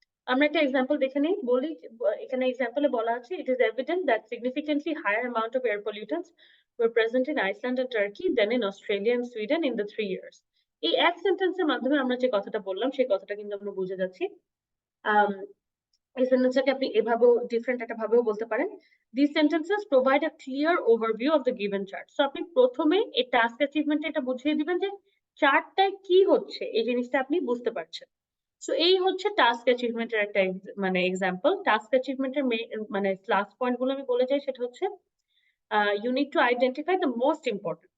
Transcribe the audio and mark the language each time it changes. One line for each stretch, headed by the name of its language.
Bangla: আমরা একটা এক্সাম্পল দেখে নিই, বলি এখানে এক্সাম্পলে বলা আছে
English: It is evident that significantly higher amount of air pollutants were present in Iceland and Turkey than in Australia and Sweden in the 3 years.
Bangla: এই এক সেন্টেন্সের মাধ্যমে আমরা যে কথাটা বললাম সেই কথাটা কিন্তু আমরা বুঝে যাচ্ছি। এই সেন্টেন্সটাকে আপনি এভাবেও ডিফারেন্ট একটা ভাবেও বলতে পারেন।
English: These sentences provide a clear overview of the given chart.
Bangla: So আপনি প্রথমে এই টাস্ক অ্যাচিভমেন্টে এটা বুঝিয়ে দিবেন যে চার্টটায় কি হচ্ছে, এই জিনিসটা আপনি বুঝতে পারছেন। সো এই হচ্ছে টাস্ক অ্যাচিভমেন্টের একটা মানে এক্সাম্পল। টাস্ক অ্যাচিভমেন্টের মানে লাস্ট পয়েন্ট গুলো আমি বলে যাই, সেটা হচ্ছে
English: you need to identify the most important.